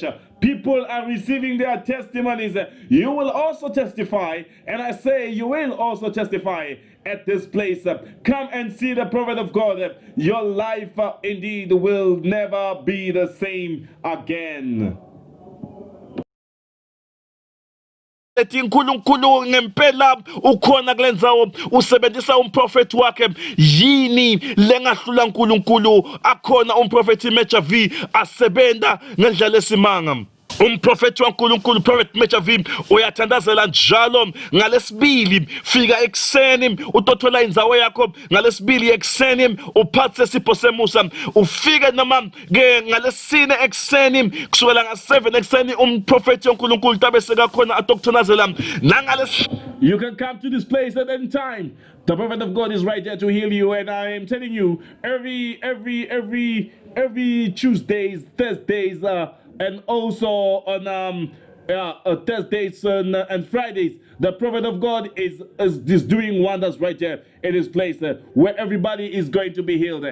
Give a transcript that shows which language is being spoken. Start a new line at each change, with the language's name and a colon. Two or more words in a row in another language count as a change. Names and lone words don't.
English: People are receiving their testimonies. You will also testify, and I say you will also testify at this place. Come and see the prophet of God. Your life indeed will never be the same again.
Swati: ethi uNkulunkulu ngempela ukhona kulendzawo usebenzisa umprofeti wakhe yini lengahlula uNkulunkulu akhona umprofeti Major V asebenta ngendlela esimanga umprofeti waNkulunkulu prophet Major V uyathandazela njalo ngalesibili fika ekseni utothola indzawo yakho ngalesibili ekseni uphathe isipho semusa ufike noma ke ngalesine ekseni kusukela nga7 ekseni umprofeti waNkulunkulu tabe sekakhona atokuthandazela nangalesi.
English: You can come to this place at any time. The prophet of God is right there to heal you, and I am telling you, every Tuesdays, Thursdays, and also on Thursdays and Fridays, the prophet of God is doing wonders right there in this place where everybody is going to be healed.